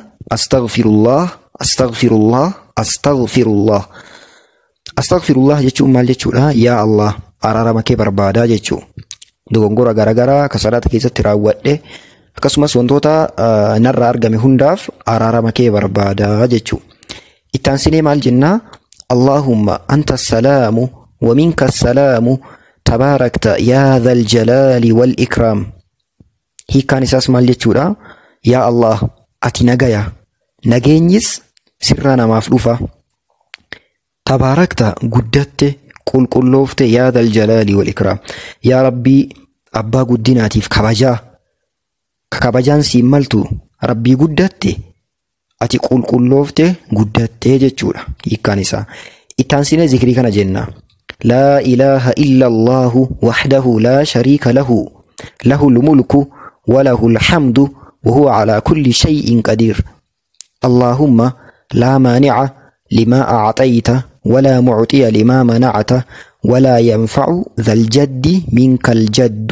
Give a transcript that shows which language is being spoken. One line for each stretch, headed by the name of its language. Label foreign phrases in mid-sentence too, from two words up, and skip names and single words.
Arabic: أستغفر الله، أستغفر الله، أستغفر الله.
Oromo: Astaghfirullah jechuun maal jechuudha? Yaa Allah, araarama kee barbaadaa jechuu. Dogongora garagaraa ka salaata keessatti raawwadhe akkasumas wantoota narraa argame hundaaf araarama kee barbaadaa jechuu. Ittaansinee maal jennaa?
Arabic: اللهم أنت السلام ومنك السلام تباركت يا ذا الجلال والإكرام.
Oromo: Hiikkaan isaas maal jechuudha? Yaa Allah, ati nagaya, nageenyis sirraa namaaf dhufa. Tabaarakta, guddatte, qulqulloofte
Arabic: يا ذا الجلال والإكرام.
Oromo: Yaa Rabbii, abbaa guddinaatiif kabajaa. Ka kabajaan siin maltu Rabbii guddatte, ati qulqulloofte, guddatte jechuudha. Hiikkaan isaa. Ittaansinee zikrii kana jenna.
Arabic: لا إله إلا الله وحده لا شريك له له الملك وله الحمد وهو على كل شيء قدير اللهم لا مانع لما أعطيت ولا معطي لما منعت ولا ينفع ذا الجد منك الجد.